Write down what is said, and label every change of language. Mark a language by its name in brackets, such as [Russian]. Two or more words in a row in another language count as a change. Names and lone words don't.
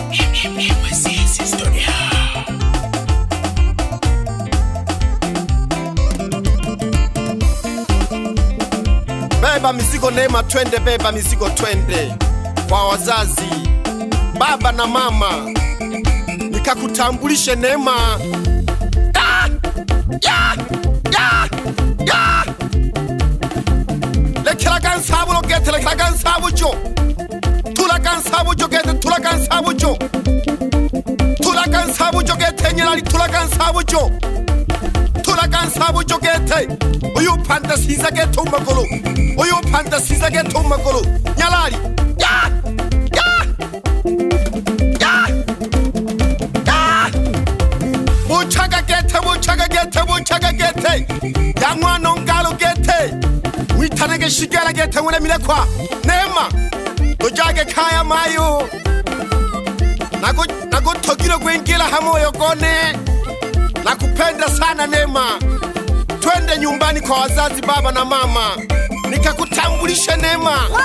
[Swahili] Beba mizigo Neema, twende beba mizigo, twende kwa wazazi, baba na mama, nikakutambulishe Neema. [Sukuma] Lekela kansabulo gete, lekela kansabujo, tula kansabujo gete, tula kansabujo, tula kansabujo gete nyalali, tula kansabujo, tula kansabujo gete. Uyu panda siza gete umagolo, uyu panda siza gete umagolo nyalali. Buchaga gete yangwa nongalo gete witanege shigala gete ngule milekwa Neema ujage kaya mayo nago togiro gwengila hamoyo gone. [Swahili] Nakupenda sana Neema. Twende nyumbani kwa wazazi, baba na mama, nikakutambulishe Neema.